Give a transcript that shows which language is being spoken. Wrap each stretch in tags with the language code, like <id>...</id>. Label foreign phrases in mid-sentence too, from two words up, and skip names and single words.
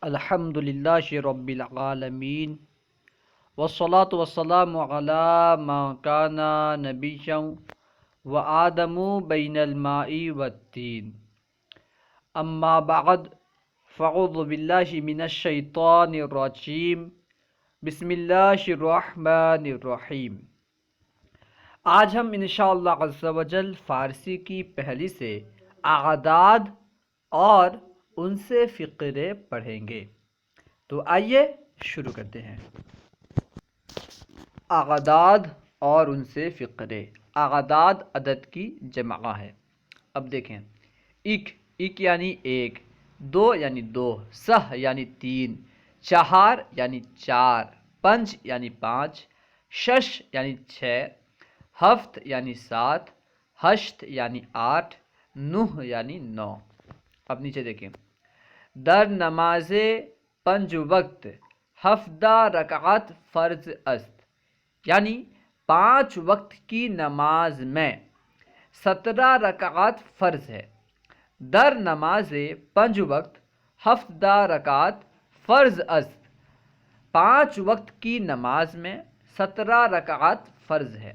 <ar>الحمد للہ رب العالمین والصلاة والسلام علی من کان نبیا وآدم بین الماء والطین اما بعد فاعوذ باللہ من الشیطان الرجیم بسم اللہ الرحمن الرحیم۔</ar> <ur>آج ہم</ur> <ar>انشاءاللہ عز و جل</ar> <ur>فارسی کی پہلی سے اعداد اور ان سے فقرے پڑھیں گے، تو آئیے شروع کرتے ہیں۔ اعداد اور ان سے فقرے۔ اعداد عدد کی جمع ہے۔ اب دیکھیں، ایک یعنی ایک، دو یعنی دو، سہ یعنی تین، چہار یعنی چار، پنج یعنی پانچ، شش یعنی چھ، ہفت یعنی سات، ہشت یعنی آٹھ، نہ یعنی نو۔ اب نیچے دیکھیں،</ur> <fa>در نماز پنج وقت ہفتہ رکعت فرض است،</fa> <ur>یعنی 5 وقت کی نماز میں 17 رکعت فرض ہے۔</ur> <fa>در نماز پنج وقت ہفتہ رکعت فرض است،</fa> <ur>5 وقت کی نماز میں 17 رکعت فرض ہے۔</ur>